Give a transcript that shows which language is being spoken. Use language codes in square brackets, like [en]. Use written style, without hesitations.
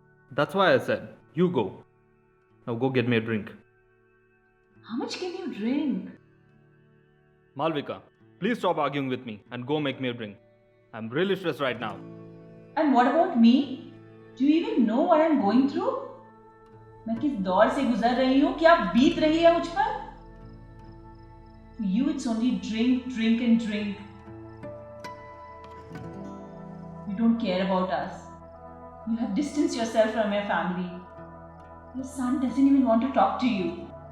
[en] That's why I said, you go. Now go get me a drink. How much can you drink? Malvika, please stop arguing with me and go make me a drink. I'm really stressed right now. And what about me? Do you even know what I'm going through? [hi] मैं किस दौर से गुजर रही हूँ, क्या बीत रही है मुझ पर? [en] For you, it's only drink, drink and drink. You don't care about us. You have distanced yourself from your family. Your son doesn't even want to talk to you.